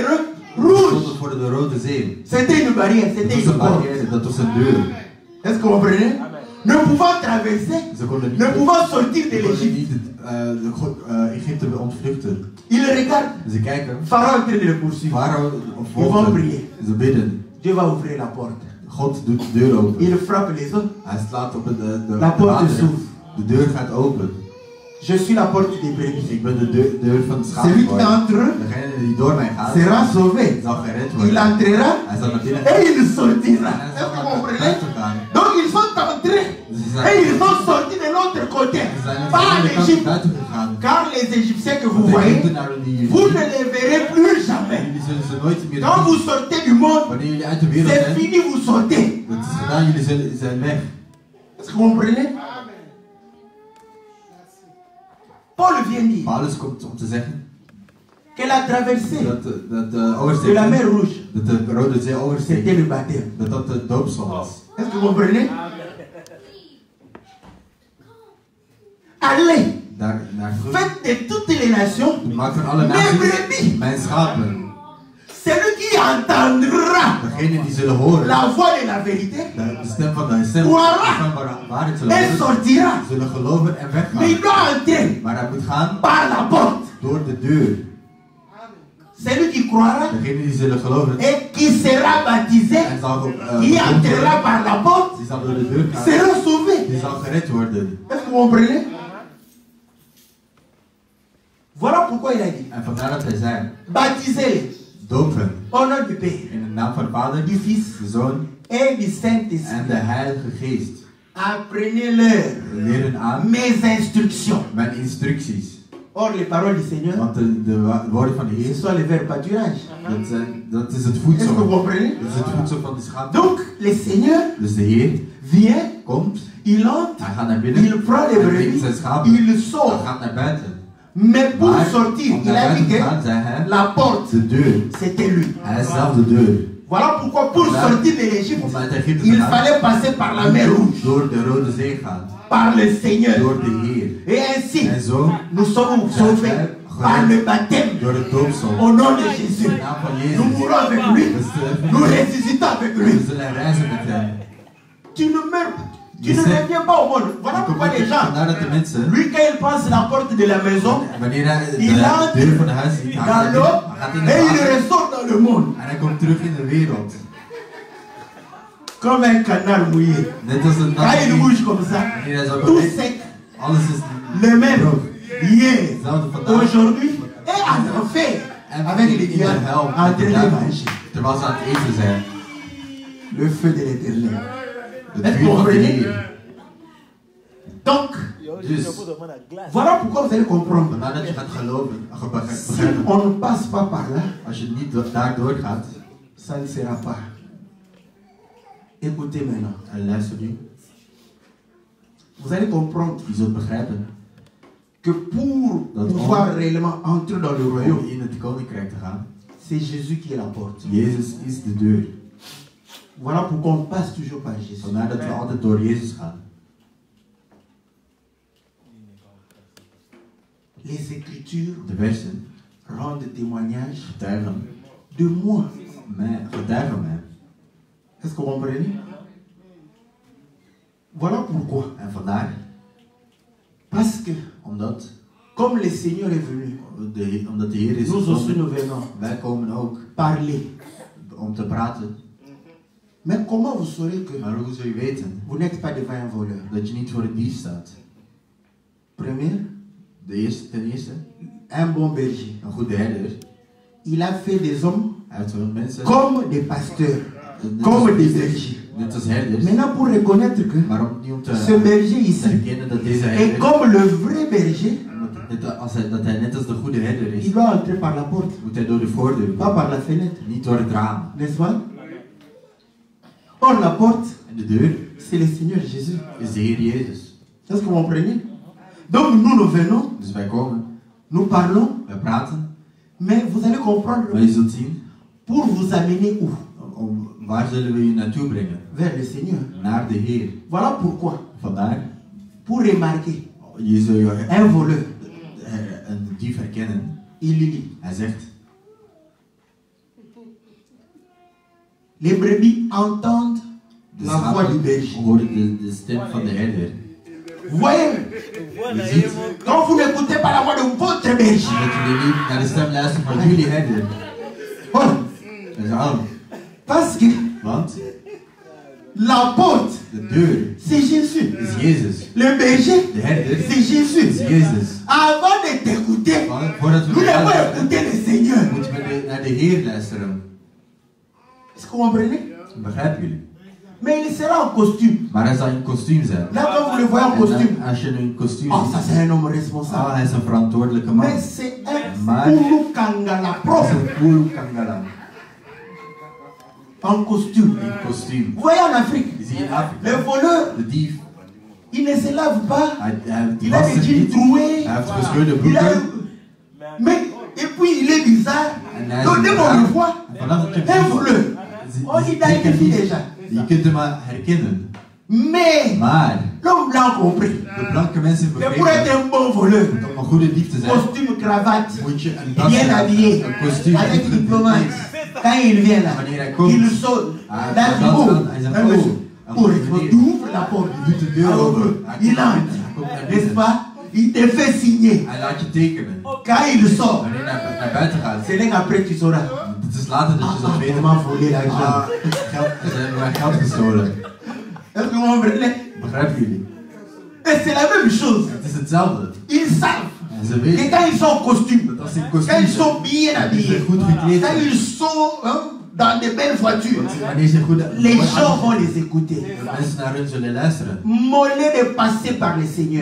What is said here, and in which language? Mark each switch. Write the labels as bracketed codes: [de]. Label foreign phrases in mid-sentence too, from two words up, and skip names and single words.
[nl] We [fr] rouge. [nl] stonden voor de Rode Zee. [fr] C'était une barrière, [nl] Dat [fr] c'était [nl] was [fr] une [nl] een [fr] porte. barrière, [nl] dat was een deur. [fr] Est-ce que vous comprenez? ne pouvant traverser, [nl] Ze konden niet, [fr] ne pouvant sortir de [nl] ze konden [fr] l'Égypte. [nl] niet Egypte ontvluchten. [fr] Ils regardent, [nl] Ze kijken, [fr] Pharaon est en train de le poursuivre. [nl] Farao [fr] Ils vont [nl] volgt [fr] prier. [nl] hem. Ze bidden. [fr] Dieu va ouvrir la porte. [nl] God doet de deur open. [fr] Il frappe les autres. [nl] Hij slaat op de [fr] La porte [nl] wateren. [fr] s'ouvre. [nl] De deur gaat open. [fr] Je suis la porte des brebis. [nl] Ik ben de deur van het [fr] Celui qui [nl] schaap. [fr] entre [nl] Degene die door mij gaat, [fr] sera sauvé. [nl] zal gered [fr] Il [nl] worden. [fr] entrera [nl] Hij zal naar binnen [fr] et il [nl] En [fr] sortira. [nl] hij [fr] Est-ce [nl] zal [fr] que vous [nl] naar [fr] comprenez? [nl] buiten gaan. [fr] Donc ils sont entrés et ils sont sortis de l'autre côté. [nl] Ze zijn aan [fr] Pas [nl] de en andere kant [fr] Égypte. [nl] buiten gegaan. [fr] Car les Égyptiens que vous [nl] Want de [fr] voyez, [nl] Egyptenaren die jullie [fr] vous [nl] zien, [fr] ne les verrez plus jamais. [nl] jullie zullen ze nooit meer [fr] Quand vous [nl] zien. [fr] sortez du monde, [nl] Wanneer jullie uit de wereld [fr] c'est [nl] zijn, [fr] fini, vous sortez. [nl] dat is gedaan, jullie zijn weg. [fr] Est-ce que vous comprenez? Paul vient dire [nl] Paulus komt om te zeggen [fr] que la traversée [nl] dat [fr] de la [nl] oversteken, [fr] mer Rouge, [nl] dat de Rode Zee [fr] c'était [nl] oversteken, [fr] le baptême. [nl] dat de doopsel was. [fr] Est-ce que vous comprenez? Allez, [nl] Naar [fr] faites de toutes les nations [nl] maak van alle [fr] mes [nl] naties [fr] brebis. [nl] mijn schapen. [fr] Celui qui entendra [nl] Degenen die zullen horen [fr] la voix de la vérité [nl] de stem van de stem [fr] Voilà. [nl] van waarheid zullen [fr] et [nl] horen, [fr] sortira. [nl] zullen geloven en [fr] Mais il [nl] weggaan. [fr] doit entrer [nl] Maar hij moet gaan [fr] par la porte. [nl] door de deur. [fr] Celui qui croira [nl] Degenen die zullen geloven [fr] et qui sera baptisé, [nl] en zal [fr] qui entrera par la porte, [nl] die zal door de deur gaan, [fr] sera sauvé. [nl] die zal gered worden. [fr] Est-ce que vous comprenez? Voilà pourquoi il a dit [nl] En vandaar dat hij zei, [fr] baptisez-les [nl] dopen [fr] au nom du Père, [nl] in de naam van de Vader, [fr] du Fils [nl] de Zoon [fr] et du [nl] en [fr] Saint-Esprit. [nl] de Heilige Geest. [fr] Apprenez-leur [nl] Leren aan [fr] mes instructions. [nl] mijn instructies. [fr] Or, les paroles du Seigneur, [nl] Want de woorden van de [fr] ce [nl] Heer, [fr] sont les verbes pâturage. [nl] dat is het [fr] Est-ce que vous [nl] voedsel. [fr] comprenez? [nl] Dat is het voedsel van de schaap. [fr] Donc, le Seigneur [nl] Dus de Heer [fr] vient, [nl] komt, [fr] il entre, [nl] hij gaat naar binnen, [fr] il prend les [nl] hij neemt [fr] brebis, [nl] zijn schapen, [fr] il [nl] hij [fr] sort. [nl] gaat naar buiten. [fr] Mais pour [nl] Maar [fr] sortir, [nl] om [fr] il [nl] naar [fr] a dit [nl] buiten te [fr] que [nl] gaan, zei hij, [fr] la porte, [nl] de deur. [fr] c'était lui. [nl] Hij is zelf de deur. [fr] Voilà pourquoi pour Voilà. sortir de l'Égypte, [nl] Om uit Egypte te [fr] il [nl] gaan, [fr] fallait passer par la mer Rouge, [nl] door de Rode Zee gaan, [fr] par le Seigneur. [nl] door de Heer. [fr] Et ainsi, [nl] En zo, [fr] nous sommes sauvés par le baptême [nl] door het doopsel. [fr] au nom de Jésus. [nl] In de naam van [fr] Nous [nl] Jezus. [fr] mourons avec lui, [nl] We sterven. [fr] nous ressuscitons avec [nl] We [fr] lui. [nl] zullen reizen met hem. [fr] Tu ne meurs, tu Je ne sais. reviens pas au monde. Voilà pourquoi les gens, [nl] Vandaar dat de mensen, [fr] lui quand il passe la porte de la maison, [nl] wanneer hij [fr] il [nl] de [fr] entre [nl] deur van de huis ziet, hij [fr] dans [nl] gaat [fr] l'eau [nl] in [fr] et [nl] het [fr] il [nl] water [fr] ressort dans le monde. [nl] en hij komt terug in de wereld. [fr] Comme un canard mouillé. [nl] Net als een [fr] Quand il [nl] nacht. [fr] bouge comme ça, [nl] Wanneer hij zo [fr] tout [nl] beweegt, [fr] sec, [nl] alles is [fr] le même, [nl] droog. [fr] hier, [nl] Hetzelfde vandaag. [fr] aujourd'hui et en enfer. [nl] En [fr] Avec les [nl] in de [fr] diables [nl] hel, [fr] en [nl] met de [fr] train de [nl] duivel, [fr] manger. [nl] terwijl ze aan het eten zijn. [fr] Le feu de l'éternel. [nl] Het [fr] Est-ce que [nl] vuur [fr] vous [nl] van de [fr] comprenez? [nl] Heer. [fr] Donc, Je vous demande la glace. voilà pourquoi vous allez comprendre. [nl] Vandaar dat je gaat geloven, [fr] Si [nl] begrijpen. [fr] on ne passe pas par là, [nl] Als je niet daardoor gaat, [fr] ça ne sera pas. Écoutez maintenant. [nl] en luister nu, [fr] Vous allez comprendre [nl] je zult begrijpen [fr] que pour [nl] Dat [fr] pouvoir réellement entrer dans le [nl] om [fr] royaume, [nl] in het koninkrijk te gaan. [fr] c'est Jésus qui est la porte. [nl] Jezus is de deur. [fr] Voilà pourquoi on passe toujours par Jésus. [nl] Vandaar dat we altijd door Jezus gaan. [fr] Les Écritures [nl] De versen [fr] rendent témoignage [nl] getuigen [fr] de moi. [nl] mij, getuigen mij. [fr] Est-ce que vous comprenez? Voilà pourquoi. [nl] En vandaar, [fr] Parce que, [nl] omdat [fr] comme le Seigneur est venu, [nl] omdat de Heer is [fr] nous aussi [nl] gekomen, [fr] nous venons [nl] wij komen ook [fr] parler. [nl] om te praten. [fr] Mais comment vous saurez que [nl] Maar hoe zul je weten [fr] vous n'êtes pas devant un voleur? [nl] dat je niet voor een dief staat? [fr] Premier, [nl] Ten eerste, [fr] un bon berger. [nl] een goede herder. [fr] Il a fait des hommes [nl] Hij heeft veel mensen, [fr] comme des pasteurs, [nl] net [fr] comme [nl] als [fr] des [nl] priesters, [fr] bergers. [nl] net als herders. [fr] Maintenant, pour reconnaître que [nl] Maar om niet om [fr] ce [nl] te [fr] berger ici [nl] herkennen dat deze [fr] est [nl] herder, [fr] comme le vrai berger, [nl] dat hij net als de goede herder is, [fr] il doit entrer par la porte, [nl] moet hij door de voordeur, [fr] pas par la fenêtre. [nl] niet door het raam. [fr] N'est-ce pas? Or, la porte, [nl] En de deur [fr] c'est le Seigneur Jésus. [nl] is de Heer Jezus. [fr] Est-ce que vous comprenez? Donc, nous venons, [nl] Dus wij komen, [fr] nous parlons, [nl] wij praten, [fr] mais vous allez comprendre [nl] maar je zult zien, [fr] pour vous amener où? [nl] waar zullen we je naartoe brengen? [fr] Vers le Seigneur. [nl] Naar de Heer. [fr] Voilà pourquoi. [nl] Vandaar, [fr] Pour remarquer [nl] je zul je [fr] un voleur, [nl] een dief herkennen. [fr] il dit, [nl] Hij zegt, [fr] les brebis entendent la voix du berger. [nl] hoorde de stem van de herder. [fr] Vous voyez, quand vous n'écoutez pas la voix de votre berger, [nl] Dat jullie niet naar de stem luisteren van jullie herder. [fr] voilà. [nl] Dat is aan. [fr] Parce que [nl] Want [fr] la porte, [nl] de deur [fr] c'est Jésus. [nl] is Jezus. [fr] Le berger, [nl] De herder [fr] c'est Jésus. [nl] is Jezus. [fr] Avant de t'écouter, [nl] Voordat we [fr] nous [nl] naar [fr] devons [nl] luisteren, [fr] écouter le Seigneur. [nl] moeten we naar de Heer luisteren. [fr] Est-ce que vous comprenez? [nl] Begrijpen jullie? [fr] Mais il sera en costume. [nl] Maar hij zal in kostuum zijn. [fr] Là, quand vous le voyez en [nl] En [fr] costume, [nl] dan, als je nu in kostuum [fr] oh, ça [nl] ziet, [fr] c'est un homme responsable. [nl] hij is een verantwoordelijke man. [fr] Mais c'est un [nl] Maar- [fr] Kulu Kangala [nl] Hij is [fr] prof [nl] een cool kangala. [fr] en costume. [nl] In kostuum. [fr] Vous voyez en Afrique, [nl] Die zie je in Afrika. [fr] le voleur, [nl] De dief. [fr] il ne se lave pas. [nl] Hij [fr] Il a [nl] wast [fr] des [nl] zich [fr] jeans [nl] niet. [fr] troués. [nl] Hij heeft gescheurde [fr] Il a... [nl] broeken. [fr] Mais, et puis il est bizarre. [nl] En hij is [fr] Donc dès qu'on [nl] raar. [fr] le voit, [nl] Vanaf dat je [fr] un voleur, on identifie déjà. [nl] Je kunt hem maar herkennen. [fr] Mais, [nl] Maar [fr] l'homme blanc compris. [nl] de blanke mensen [fr] Mais pour être [nl] begrijpen [fr] un bon voleur, [nl] dat om een goede dief te zijn, [fr] costume, cravate, [nl] moet je een das [fr] bien [nl] hebben, [fr] habillé, [nl] een kostuum [fr] avec [nl] goed [fr] diplomate. [nl] gekleed. [fr] Quand il vient là, [nl] Wanneer hij komt, [fr] il saute. [nl] hij [fr] Là, [nl] gaat [fr] il dit, oh, [nl] hij zegt, [fr] un monsieur, [nl] oh, [fr] oh, [nl] meneer, [fr] tu ouvres la porte. [nl] je doet de deur [fr] Alors, [nl] open. [fr] il entre, n'est-ce pas? Il te fait signer. [nl] Hij laat je tekenen. [fr] Quand il sort, [nl] Wanneer hij naar buiten gaat, [fr] c'est là qu'après tu sauras. [nl] het is later dat je zult weten, [fr] Comment voler l'argent. [nl] ze hebben mijn geld gestolen. [fr] Est-ce que vous comprenez? [nl] Begrijpen jullie? [fr] Et c'est la même chose. [nl] Het is hetzelfde. [fr] Ils savent [nl] En ze [fr] que [nl] weten [fr] quand ils sont en costume, [nl] dat als ze in [fr] quand [nl] kostuum [fr] ils [nl] zijn, [fr] sont bien habillés, [nl] goed gekleed [fr] quand [nl] zijn, [fr] ils sont hein, dans de belles voitures, [nl] wanneer ze goed [fr] les gens vont les écouter. [nl] mensen naar hun zullen luisteren. [fr] Mollet de passer par le Seigneur.